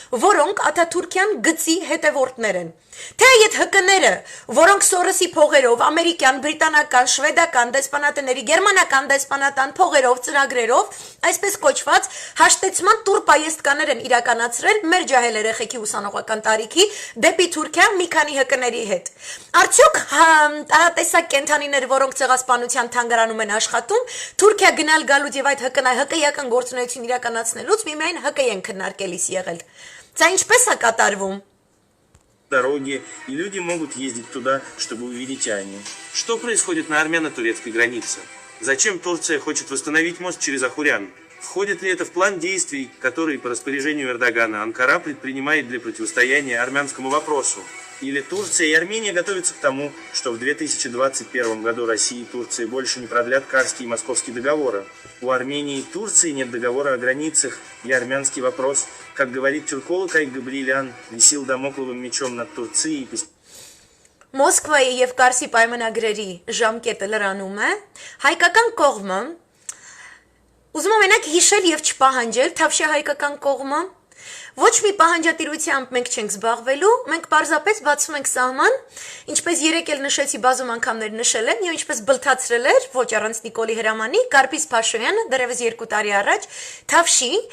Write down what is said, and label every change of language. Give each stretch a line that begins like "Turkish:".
Armenian: որոնք Աթաթուրքյան գծի հետևորդներ են։ Թե այդ ՀԿ-ները, որոնք Սորոսի փողերով, ամերիկյան, բրիտանական, շվեդական դեսպանատների, գերմանական դեսպանատան փողերով, ծրագրերով, այսպես կոչված հաշտեցման տուրպայեստկաներ են իրականացրել մեր ջահել երեխեքի ուսանողական տարիքի դեպի Թուրքիա մի քանի ՀԿ-ների հետ։ Արդյոք տարատեսակ կենթանիներ, որոնք ցեղասպանության թանգարանում են աշխատում, Թուրքիա գնալ գալուց եւ այդ ՀԿ-ական գործունեություն իրականացնելուց միմիայն ՀԿ են քննարկելիս եղել։ Դա ինչպես է կատարվում։
Russian: Дороги, и люди могут ездить туда, чтобы увидеть Аню. Что происходит на армяно-турецкой границе? Зачем Турция хочет восстановить мост через Ахурян? Входит ли это в план действий, который по распоряжению Эрдогана Анкара предпринимает для противостояния армянскому вопросу? Или Турция и Армения готовятся к тому, что в 2021 году Россия и Турция больше не продлят Карский и Московский договоры? У Армении и Турции нет договора о границах, и армянский вопрос, как говорит тюрколог Айк Габриэлян, висел дамокловым мечом над Турцией.
Armenian: Մոսկվայի եւ Կարսի պայմանագրերի ժամկետը լրանում է, հայկական կողմը ուզում եմ մենակ հիշել եւ չպահանջել, թավշյա հայկական կողմը ոչ մի պահանջատիրությամբ մենք չենք զբաղվելու, մենք պարզապես բացում ենք սահման, ինչպես երեք էլ նշեցի բազում անգամներ նշել եմ եւ ինչպես բլթացրել էր, ոչ առանց Նիկոլի հրամանի, Կարպիս Փաշոյանը դեռևս 2 տարի առաջ, Թավշի